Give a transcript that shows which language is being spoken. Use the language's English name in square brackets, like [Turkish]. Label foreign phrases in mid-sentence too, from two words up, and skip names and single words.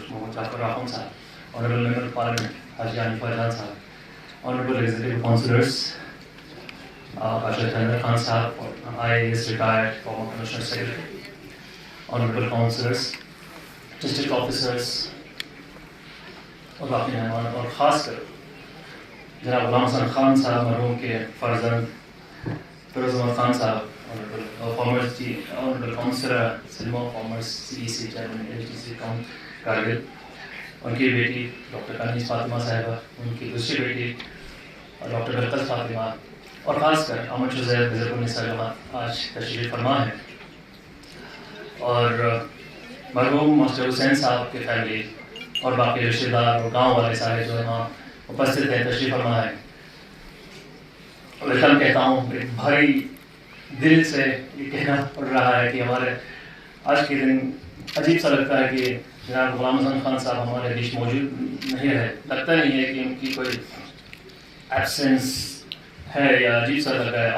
[English] Mohammad Jafar Rahman Sahab, Honorable Member of Parliament Haji Anif Faijan Sahab, Honorable Executive Councillors, Ashar Chandra Khan Sahab, IAS retired former Commissioner Secretary, Honorable Councillors, District Officers, [Urdu] اور باقی مہمان اور خاص کر جناب غلام حسن خان صاحب مرحوم کے فرزند فیروز احمد خان صاحب [English] former Honorable Councillor Silma, former CEC Chairman LTC Kargil, [Urdu] ان کی بیٹی ڈاکٹر کنیز فاطمہ صاحبہ، ان کی دوسری بیٹی ڈاکٹر برکت فاطمہ اور خاص کر احمد شزیر بزرگ النساء جماعت آج تشریف فرما ہے اور مرحوم ماسٹر حسین صاحب کے فیملی اور باقی رشتہ دار اور گاؤں والے سارے جو وہاں اپستھت ہیں، تشریف فرما ہے. ویلکم کہتا ہوں. ایک بھاری دل سے یہ کہنا پڑ رہا ہے کہ ہمارے آج کے دن عجیب سا لگتا ہے کہ جناب غلام حسن خان صاحب ہمارے بیچ موجود نہیں رہے. لگتا نہیں ہے کہ ان کی کوئی ایبسینس ہے یا عجیب سا لگ رہا ہے.